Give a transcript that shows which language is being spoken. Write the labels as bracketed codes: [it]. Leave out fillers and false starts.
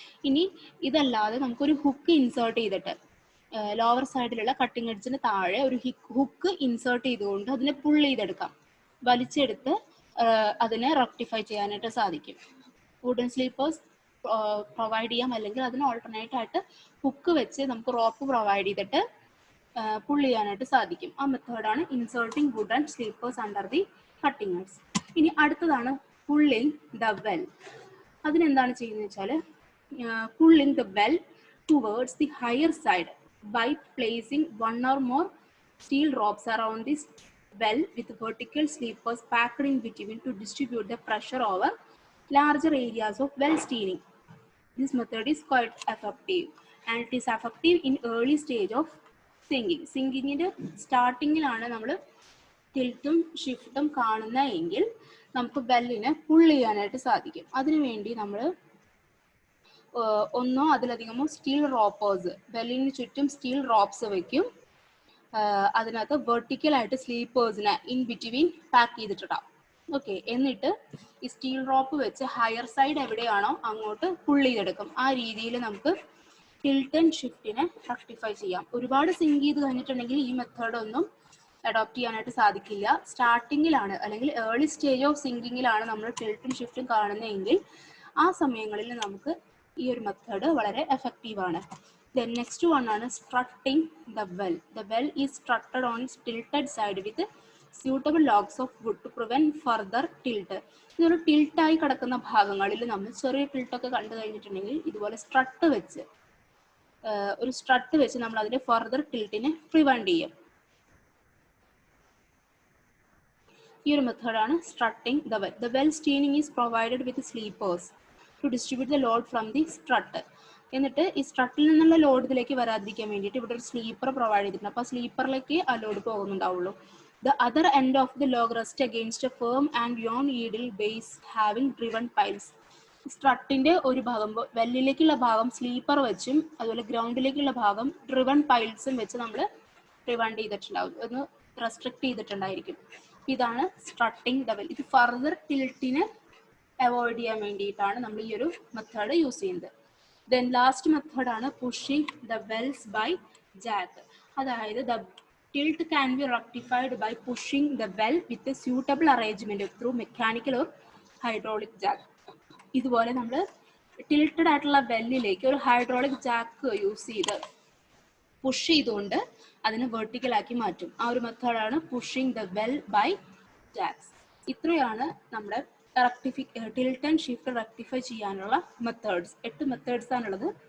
[ml] ഇനി ഇതല്ലാതെ നമുക്കൊരു ഹുക്ക് ഇൻസേർട്ട് ചെയ്തിട്ട് ലോവർ സൈഡിലുള്ള കട്ടിംഗ് എഡ്ജിന് താഴെ ഒരു ഹുക്ക് ഇൻസേർട്ട് ചെയ്തുകൊണ്ട് അതിനെ പുൾ ചെയ്തെടുക്കാം, വലിച്ചെടുത്ത് അതിനെ റെക്ടിഫൈ ചെയ്യാനായിട്ട് സാധിക്കും. വുഡൻ സ്ലീപ്പേഴ്സ് പ്രൊവൈഡ് ചെയ്യാം, അല്ലെങ്കിൽ അതിന് ഓൾട്ടർനേറ്റ് ആയിട്ട് ഹുക്ക് വെച്ച് നമുക്ക് റോപ്പ് പ്രൊവൈഡ് ചെയ്തിട്ട് പുൾ ചെയ്യാനായിട്ട് സാധിക്കും. ആ മെത്തേഡാണ് [en] Inserting wooden sleepers under the cutting edge. [ml] ഇനി അടുത്തതാണ് പുള്ളിങ് ദ വെൽ. അതിനെന്താണ് ചെയ്യുന്നത് വെച്ചാൽ [en] Pulling the well towards the higher side by placing one or more steel ropes around this well with vertical sleepers packed in between to distribute the pressure over larger areas of well steening. This method is quite effective and it is effective in early stage of sinking. [ml] സിങ്കിങ്ങിന്റെ സ്റ്റാർട്ടിങ്ങിലാണ് നമ്മൾ ടിൽറ്റും ഷിഫ്റ്റും കാണുന്നതെങ്കിൽ നമുക്ക് വെല്ലിനെ pull ചെയ്യാനായിട്ട് സാധിക്കും. അതിനുവേണ്ടി നമ്മൾ ഒന്നോ അതിലധികമോ steel റോപ്പേഴ്സ്, വെല്ലിന് ചുറ്റും സ്റ്റീൽ റോപ്സ് വെക്കും. അതിനകത്ത് വെർട്ടിക്കലായിട്ട് സ്ലീപ്പേഴ്സിനെ ഇൻ ബിറ്റ്വീൻ പാക്ക് ചെയ്തിട്ടുണ്ടാവും. ഓക്കെ, എന്നിട്ട് ഈ സ്റ്റീൽ റോപ്പ് വെച്ച് ഹയർ സൈഡ് എവിടെയാണോ അങ്ങോട്ട് പുൾ ചെയ്തെടുക്കും. ആ രീതിയിൽ നമുക്ക് ടിൽറ്റ് ആൻഡ് ഷിഫ്റ്റിനെ റെക്ടിഫൈ ചെയ്യാം. ഒരുപാട് സിങ്ക് ചെയ്ത് കഴിഞ്ഞിട്ടുണ്ടെങ്കിൽ ഈ മെത്തേഡ് ഒന്നും അഡോപ്റ്റ് ചെയ്യാനായിട്ട് സാധിക്കില്ല. സ്റ്റാർട്ടിങ്ങിലാണ് അല്ലെങ്കിൽ ഏർലി സ്റ്റേജ് ഓഫ് സിങ്കിങ്ങിലാണ് നമ്മൾ ടിൽറ്റും ഷിഫ്റ്റും കാണുന്നതെങ്കിൽ ആ സമയങ്ങളിൽ നമുക്ക് ഈ ഒരു മെത്തേഡ് വളരെ എഫക്റ്റീവാണ്. [en] Then next one ആണ് strutting the well. The well is strutted on its tilted side with suitable logs of wood to prevent further tilt. [ml] ഇതൊരു ടിൽട്ടായി കിടക്കുന്ന ഭാഗങ്ങളിൽ നമ്മൾ ചെറിയ ടിൽട്ടൊക്കെ കണ്ടു കഴിഞ്ഞിട്ടുണ്ടെങ്കിൽ ഇതുപോലെ സ്ട്രട്ട് വെച്ച് ഒരു സ്ട്രട്ട് വെച്ച് നമ്മൾ അതിന്റെ ഫർദർ ടിൽറ്റിനെ പ്രിവെന്റ് ചെയ്യും. ഈ ഒരു മെത്തേഡാണ് സ്ട്രട്ടിങ് the well. [en] The well steening is provided with sleepers to distribute the load from the strut. [ml] എന്നിട്ട് ഈ സ്ട്രട്ടിൽ നിന്നുള്ള ലോഡ് ഇതിലേക്ക് വരാതിരിക്കാൻ വേണ്ടിയിട്ട് ഇവിടെ ഒരു സ്ലീപ്പർ പ്രൊവൈഡ് ചെയ്തിട്ടുണ്ട്. അപ്പോൾ സ്ലീപ്പറിലേക്ക് ആ load പോകുന്നുണ്ടാവുള്ളൂ. [en] The other end of the log rest against A firm and യോൺ ഈഡിൽ base having driven piles. [ml] സ്ട്രട്ടിന്റെ ഒരു ഭാഗം വെല്ലിലേക്കുള്ള ഭാഗം സ്ലീപ്പർ വെച്ചും അതുപോലെ ഗ്രൗണ്ടിലേക്കുള്ള ഭാഗം ഡ്രിവൺ പൈൽസും വെച്ച് നമ്മൾ പ്രിവെന്റ് ചെയ്തിട്ടുണ്ടാവും, ഒന്ന് റെസ്ട്രിക്ട് ചെയ്തിട്ടുണ്ടായിരിക്കും. ഇതാണ് സ്ട്രട്ടിങ് ദ വെൽ. ഇത് ഫർദർ ടിൽറ്റിനെ അവോയ്ഡ് ചെയ്യാൻ വേണ്ടിയിട്ടാണ് നമ്മൾ ഈ ഒരു മെത്തേഡ് യൂസ് ചെയ്യുന്നത്. [en] Then last method ആണ് pushing the wells by jack. അതായത് ദ tilt can be rectified by pushing the well with a suitable arrangement through mechanical or hydraulic jack. [ml] ഇതുപോലെ നമ്മൾ ടിൽറ്റഡ് ആയിട്ടുള്ള വെല്ലിലേക്ക് ഒരു ഹൈഡ്രോളിക് ജാക്ക് യൂസ് ചെയ്ത് push ചെയ്തുകൊണ്ട് അതിനെ വെർട്ടിക്കലാക്കി മാറ്റും. ആ ഒരു മെത്തേഡാണ് pushing the well by jacks. ഇത്രയാണ് നമ്മുടെ ടിൽറ്റ് ആൻഡ് ഷിഫ്റ്റ് റെക്ടിഫൈ ചെയ്യാനുള്ള മെത്തേഡ്സ്. 8 മെത്തേഡ്സ് ആണുള്ളത്.